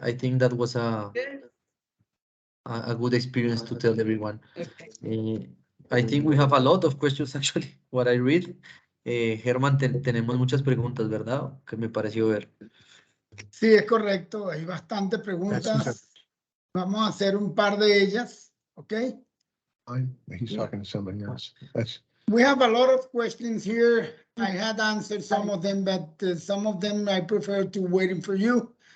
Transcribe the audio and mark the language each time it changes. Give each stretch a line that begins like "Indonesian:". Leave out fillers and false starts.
English: I think that was a good experience to tell everyone. I think we have a lot of questions actually, what I read.
Spanish: Germán, tenemos muchas preguntas, ¿verdad? Que me pareció ver. Sí, es correcto. Hay bastantes preguntas. Vamos a hacer un par de ellas, ¿ok?
English: He's talking to somebody else. We have a lot of questions here. I had answered some of them, but some of them I prefer to waiting for you.